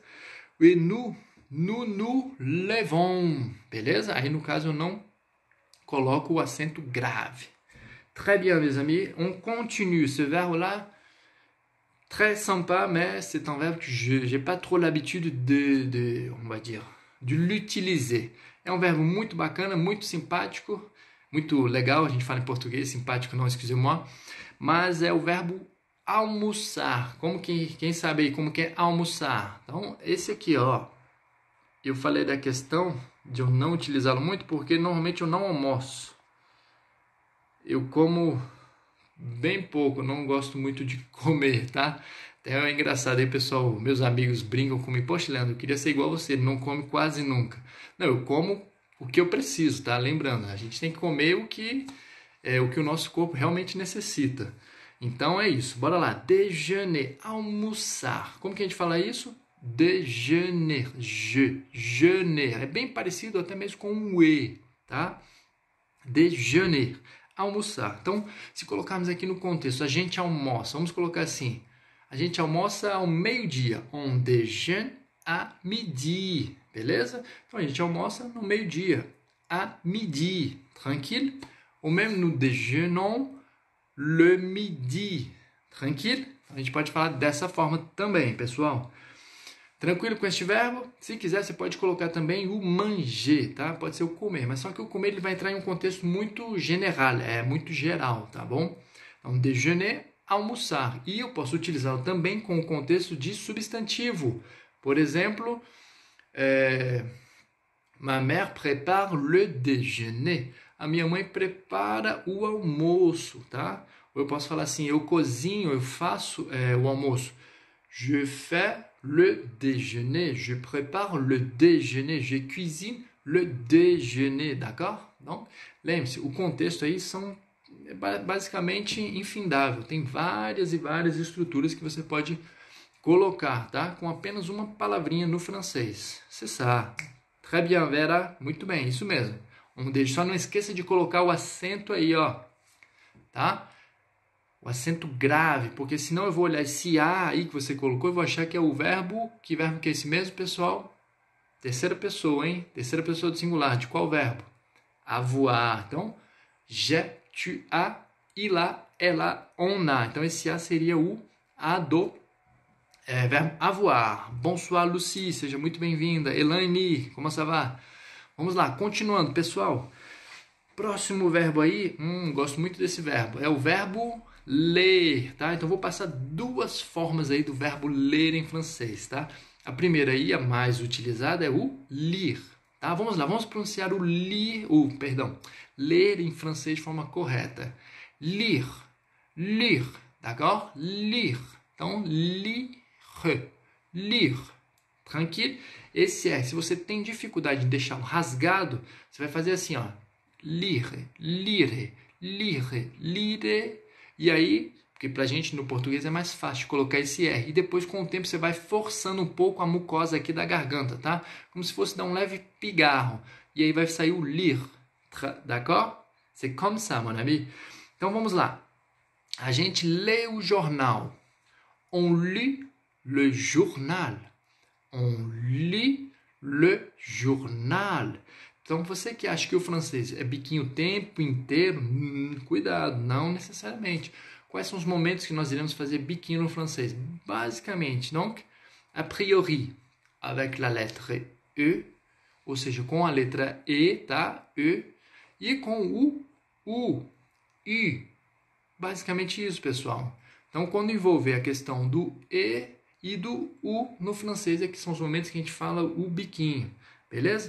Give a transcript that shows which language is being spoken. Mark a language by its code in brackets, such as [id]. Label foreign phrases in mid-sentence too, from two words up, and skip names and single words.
[fr] E nous levons, [pt] beleza? Aí no caso eu não coloco o acento grave. [fr] Très bien, mes amis, on continue. Ce verbe-là, très sympa, mais c'est un verbe que je n'ai pas trop l'habitude on va dire, de l'utiliser. [pt] É um verbo muito bacana, muito simpático, muito legal, a gente fala em português, simpático não, [fr] excusez-moi, [pt] mas é o verbo almoçar. Quem sabe aí como que é almoçar? Então, esse aqui, ó, eu falei da questão de eu não utilizá-lo muito, porque normalmente eu não almoço. Eu como bem pouco, não gosto muito de comer, tá? Até é engraçado aí, pessoal, meus amigos brincam comigo, poxa, Leandro, eu queria ser igual a você, não come quase nunca. Não, eu como o que eu preciso, tá? Lembrando, a gente tem que comer o que o nosso corpo realmente necessita. Então é isso, bora lá. Déjeuner, almoçar. Como que a gente fala isso? [fr] Déjeuner, jeûner. [pt] É bem parecido até mesmo com um E, tá? Déjeuner, almoçar. Então, se colocarmos aqui no contexto, a gente almoça, vamos colocar assim, a gente almoça ao meio-dia, [fr] on déjeune à midi, [pt] beleza? Então, a gente almoça no meio-dia, [fr] à midi, tranquille? Ou même nous déjeunons le midi, tranquille? [pt] A gente pode falar dessa forma também, pessoal. Tranquilo com este verbo? Se quiser, você pode colocar também o manger, tá? Pode ser o comer, mas só que o comer ele vai entrar em um contexto muito general, muito geral, tá bom? Então, déjeuner, almoçar. E eu posso utilizá-lo também com o contexto de substantivo. Por exemplo, [fr] ma mère prépare le déjeuner. [pt] A minha mãe prepara o almoço, tá? Ou eu posso falar assim, eu cozinho, eu faço o almoço. [fr] Je fais le déjeuner, je prépare le déjeuner, je cuisine le déjeuner, d'accord? Donc, [pt] lembre-se, o contexto aí é basicamente infindável, tem várias e várias estruturas que você pode colocar, tá? Com apenas uma palavrinha no francês. [fr] C'est ça. Très bien, [pt] Vera. Muito bem, isso mesmo. Só não esqueça de colocar o acento aí, ó, tá? O acento grave, porque senão eu vou olhar esse A aí que você colocou e vou achar que é o verbo. Que verbo que é esse mesmo, pessoal? Terceira pessoa, hein? Terceira pessoa do singular. De qual verbo? Avoir. Então, [fr] j'ai, tu as, il a, ela, on a. [pt] Então, esse A seria o A do verbo avoir. [fr] Bonsoir, Lucie. [pt] Seja muito bem-vinda. Elaine, como [fr] ça va? [pt] Vamos lá, continuando, pessoal. Próximo verbo aí, gosto muito desse verbo. É o verbo ler, tá? Então, vou passar duas formas aí do verbo ler em francês, tá? A primeira aí, a mais utilizada, é o lire, tá? Vamos lá, vamos pronunciar o ler em francês de forma correta. [fr] Lire, lire, d'accord? Lire. Então, lire, lire. [pt] Tranquilo? Se você tem dificuldade de deixar um rasgado, você vai fazer assim, ó. [fr] Lire, lire, lire, lire. [pt] E aí, porque pra gente no português é mais fácil colocar esse R. E depois, com o tempo, você vai forçando um pouco a mucosa aqui da garganta, tá? Como se fosse dar um leve pigarro. E aí vai sair o [fr] lire, d'accord? C'est comme ça, mon ami. [pt] Então, vamos lá. A gente lê o jornal. [fr] On lit le journal. On lit le journal. [pt] Então, você que acha que o francês é biquinho o tempo inteiro, cuidado, não necessariamente. Quais são os momentos que nós iremos fazer biquinho no francês? Basicamente, [fr] donc, a priori, avec la lettre E, [pt] ou seja, com a letra E, tá? E, e com o U, I. Basicamente isso, pessoal. Então, quando envolver a questão do E e do U no francês, é que são os momentos que a gente fala o biquinho, beleza?